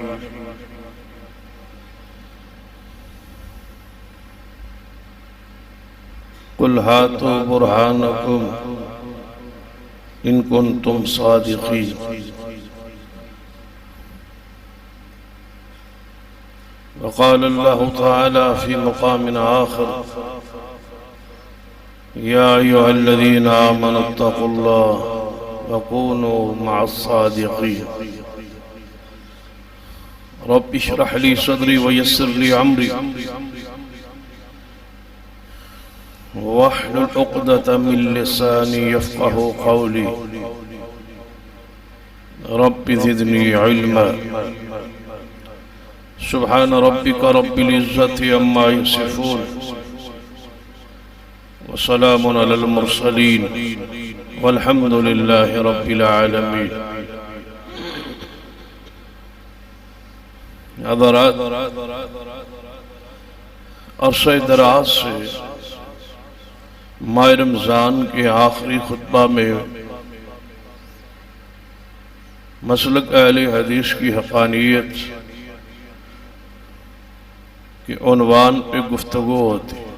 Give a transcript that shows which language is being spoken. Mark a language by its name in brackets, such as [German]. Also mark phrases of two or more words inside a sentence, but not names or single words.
[Arabic] قل هاتوا برهانكم إن كنتم صادقين. وقال الله تعالى في مقام آخر يا أيها الذين آمنوا اتقوا الله وكونوا مع الصادقين. رب اشرح لي صدري ويسر لي أمري واحلل عقدة من لساني يفقهوا قولي. رب زدني علما. سبحان ربك رب العزة عما يصفون وسلام على المرسلين والحمد لله رب العالمين. [Urdu] حضرات، عرصے دراز سے ماہ رمضان کے آخری خطبہ میں مسلک اہل حدیث کی حقانیت کے عنوان پہ گفتگو ہوتی.